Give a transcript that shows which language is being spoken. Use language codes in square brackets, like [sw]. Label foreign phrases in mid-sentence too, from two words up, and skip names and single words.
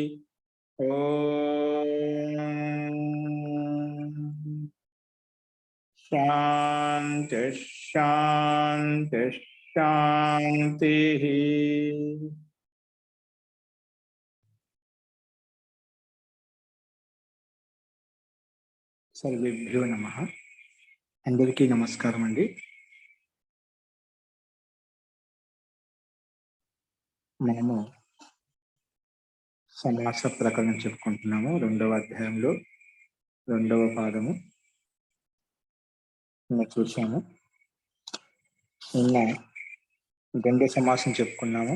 [sa] ओम शांति शांति शांति। सर्वेभ्यो नमः। [te] అందరికీ నమస్కారం అండీ। మనము సమాస ప్రకరణం చెప్పుకుంటున్నాము. రెండవ అధ్యాయంలో రెండవ పాదము నిన్న చూసాము. నిన్న ద్వంద్వ సమాసం చెప్పుకున్నాము.